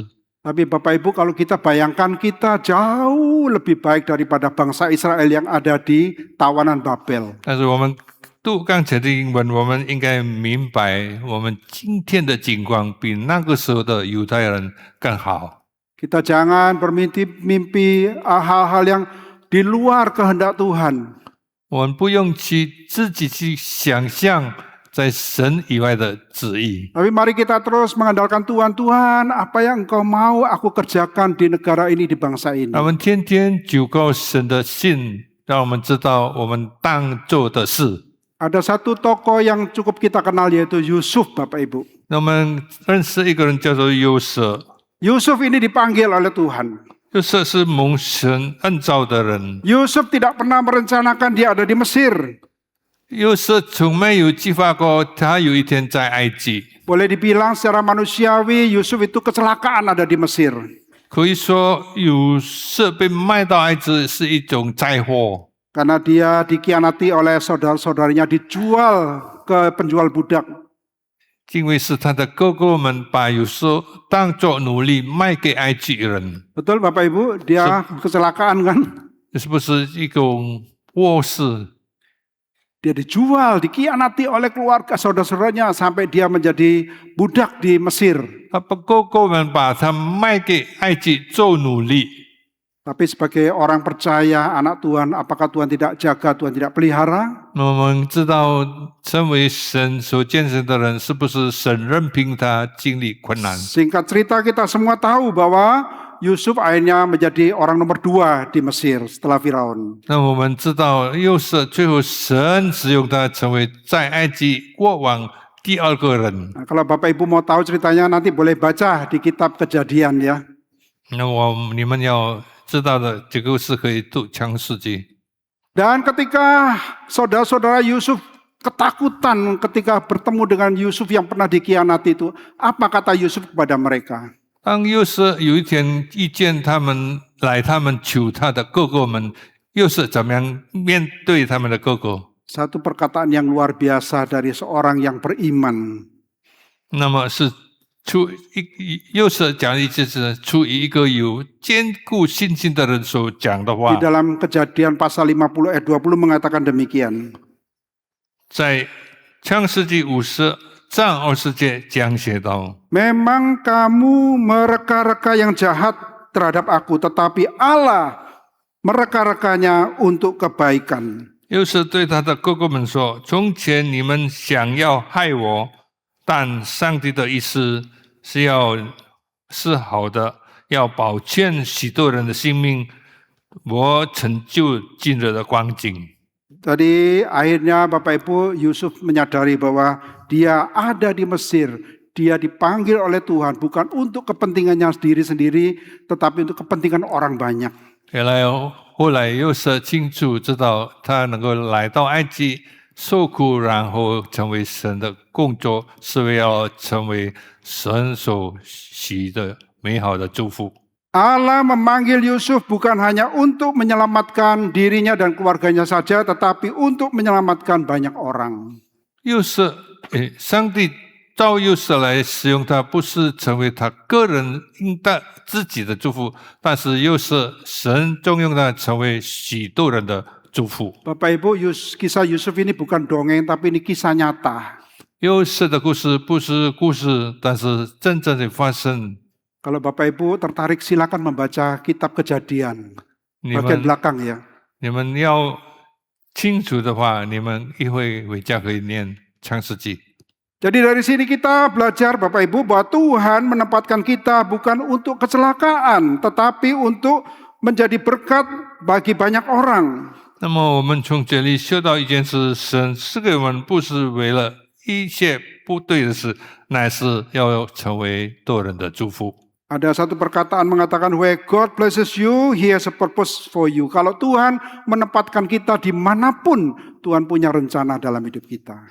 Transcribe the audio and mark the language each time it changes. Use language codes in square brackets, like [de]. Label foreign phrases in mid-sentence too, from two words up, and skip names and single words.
[id] Tapi Bapak Ibu kalau kita bayangkan kita jauh lebih baik daripada bangsa Israel yang ada di tawanan Babel. [zh] 但是我们读刚才的英文，我们应该明白，我们今天的境况比那个时候的犹太人更好。 [id] Kita jangan bermimpi hal-hal yang di luar kehendak Tuhan. [zh] 我们不用自己去想象在神以外的旨意。 [id] Tapi mari kita terus mengandalkan Tuhan. Tuhan, apa yang Engkau mau aku kerjakan di negara ini, di bangsa ini. [zh] 我们天天祷告神的信，让我们知道我们当做的事。 [id] Ada satu tokoh yang cukup kita kenal yaitu Yusuf, Bapak Ibu. [zh] 那我们认识一个人叫做约瑟， [id] Yusuf ini dipanggil oleh Tuhan. [zh] 约瑟是蒙神恩召的人。 [id] Yusuf tidak pernah merencanakan dia ada di Mesir. [zh] 约瑟从没有计划过他有一天在埃及。 [id] Boleh dibilang secara manusiawi Yusuf itu kecelakaan ada di Mesir. [zh] 可以说，约瑟被卖到埃及是一种灾祸， [id] Karena dia dikhianati oleh saudara-saudaranya, dijual ke penjual budak. [zh] 因为是他的哥哥们把约瑟当作奴隶卖给埃及人， [id] Betul Bapak Ibu, dia kecelakaan kan? [zh] 是不是一种祸事？ [id] Dia dijual, dikhianati oleh keluarga saudara-saudaranya sampai dia menjadi budak di Mesir. [zh] 他的哥哥们把他卖给埃及做奴隶。 [id] Tapi sebagai orang percaya, anak Tuhan, apakah Tuhan tidak jaga, Tuhan tidak pelihara? [zh] 那我们知道，身为神所见证的人，是不是神任凭他经历困难？ [id] Singkat cerita kita semua tahu bahwa Yusuf akhirnya menjadi orang nomor 2 di Mesir setelah Firaun. [zh] 那我们知道，约瑟最后神使用他成为在埃及国王第2个人。 [id] Nah, kalau Bapak Ibu mau tahu ceritanya nanti boleh baca di kitab Kejadian ya. [zh] 那你们要知道的这个是可以读创世纪。 [id] Dan ketika saudara-saudara Yusuf ketakutan ketika bertemu dengan Yusuf yang pernah dikhianati itu, apa kata Yusuf kepada mereka? [zh] 当约瑟有一天遇见他们求他的哥哥们，约瑟怎么样面对他们的哥哥？ [id] Satu perkataan yang luar biasa dari seorang yang beriman. [zh] 那么是约瑟讲的意思是出于一个有坚固信心的人所讲的话。 [id] Di dalam Kejadian pasal 50 ayat 20 mengatakan demikian. [zh] 在创世纪50章20节讲写道。 [id] Memang kamu mereka-reka yang jahat terhadap aku, tetapi Allah mereka-rekanya untuk kebaikan. [zh] 约瑟对他的哥哥们说：“从前你们想要害我，但上帝的意思是好的，要保全许多人的性命，我成就今日的光景。” [id] Tadi akhirnya Bapak Ibu Yusuf menyadari bahwa dia ada di Mesir. Dia dipanggil oleh Tuhan bukan untuk kepentingannya sendiri-sendiri, tetapi untuk kepentingan orang banyak. [zh] 后来约瑟清楚知道，他能够来到埃及受苦，然后成为神的工作，是为了成为神所许的美好的祝福。 [id] Allah memanggil Yusuf bukan hanya untuk menyelamatkan dirinya dan keluarganya saja, tetapi untuk menyelamatkan banyak orang. [zh] 上帝召约瑟来使用他，不是成为他个人应当自己的祝福，但是约瑟神重用他成为许多人的祝福。 [id] Bapak Ibu, kisah Yusuf ini bukan dongeng, tapi ini kisah nyata. [zh] 约瑟的故事不是故事，但是真正的发生。 [id] Kalau Bapak Ibu tertarik silakan membaca kitab Kejadian bagian belakang ya. [zh] 你们要清楚的话，你们一会回家可以念创世纪。 [id] Jadi dari sini kita belajar Bapak Ibu bahwa Tuhan menempatkan kita bukan untuk kecelakaan, tetapi untuk menjadi berkat bagi banyak orang. [zh] 那么我们从这里学到一件事：神赐给我们不是为了一些不对的事，乃是要成为多人的祝福。 [id] Ada satu perkataan mengatakan, [en] where God blesses you, He has a purpose for you. [id] Kalau Tuhan menempatkan kita dimanapun, Tuhan punya rencana dalam hidup kita.